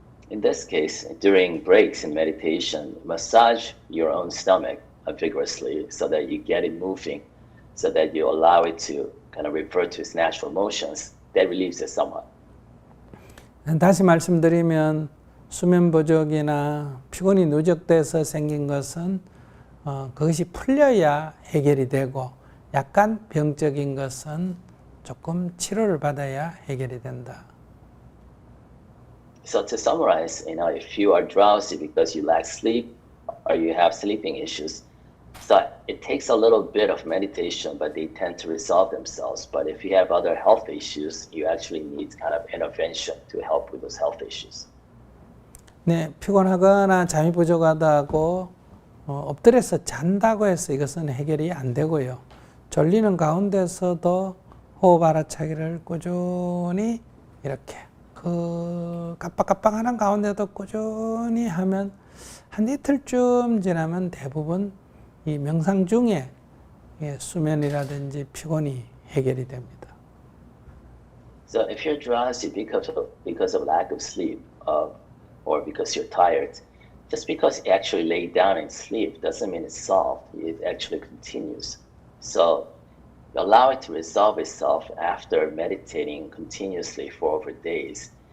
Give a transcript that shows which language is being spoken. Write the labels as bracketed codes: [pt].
[en] In this case, during breaks in meditation, massage your own stomach vigorously so that you get it moving, so that you allow it to kind of revert to its natural motions. That relieves it somewhat. [ko] 다시 말씀드리면 수면 부족이나 피곤이 누적돼서 생긴 것은 그것이 풀려야 해결이 되고 약간 병적인 것은 조금 치료를 받아야 해결이 된다. [en] So to summarize, if you are drowsy because you lack sleep or you have sleeping issues, so it takes a little bit of meditation, but they tend to resolve themselves. But if you have other health issues, you actually need kind of intervention to help with those health issues. [ko] 네, 피곤하거나 잠이 부족하다고 엎드려서 잔다고 해서 이것은 해결이 안 되고요. 졸리는 가운데서도 호흡 알아차기를 꾸준히 이렇게 그 깜빡깜빡하는 가운데도 꾸준히 하면 한 이틀쯤 지나면 대부분 이 명상 중에 수면이라든지 피곤이 해결이 됩니다. [en] So if you're drowsy because of lack of sleep, or because you're tired, just because you actually lay down and sleep doesn't mean it's solved. It actually continues. So allow it to resolve itself after meditating continuously for over days.